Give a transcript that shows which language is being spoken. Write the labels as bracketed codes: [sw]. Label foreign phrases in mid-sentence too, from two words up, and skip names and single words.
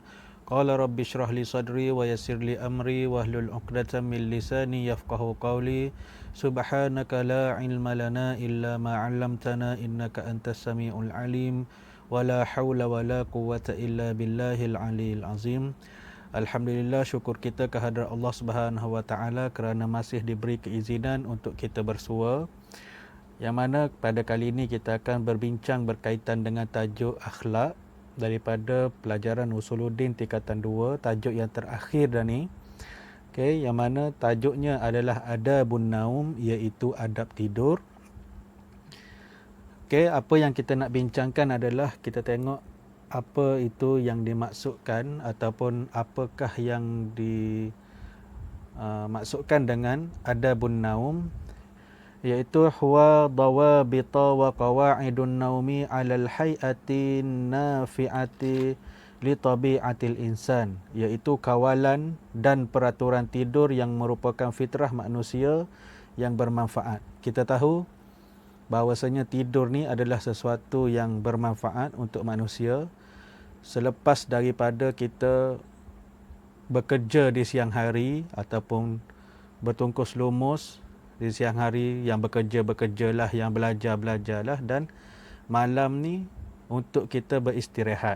[ar] قال رب اشرح لي صدري ويسر لي أمري واحلل عقدة من لساني يفقهوا قولي. سبحانك لا علم لنا إلا ما علمتنا إنك أنت السميع العليم. ولا حول ولا قوة إلا بالله العلي العظيم. Alhamdulillah, [ms] syukur kita kehadrat Allah [ar] سبحانه وتعالى [ms] kerana masih diberi keizinan untuk kita bersua. Yang mana pada kali ini kita akan berbincang berkaitan dengan tajuk akhlak daripada pelajaran Usuluddin tingkatan 2, tajuk yang terakhir dah ni. Okey, yang mana tajuknya adalah Adabun Naum, iaitu adab tidur. Okey, apa yang kita nak bincangkan adalah kita tengok apa itu yang dimaksudkan ataupun apakah yang dimaksudkan dengan adabun naum, iaitu [ar] هو ضوابط وقواعد النوم على الهيئة النافعة لطبيعة الإنسان, [ms] iaitu kawalan dan peraturan tidur yang merupakan fitrah manusia yang bermanfaat. Kita tahu bahawasanya tidur ni adalah sesuatu yang bermanfaat untuk manusia. Selepas daripada kita bekerja di siang hari ataupun bertungkus lumus di siang hari, yang bekerjalah, yang belajarlah, dan malam ni untuk kita beristirahat.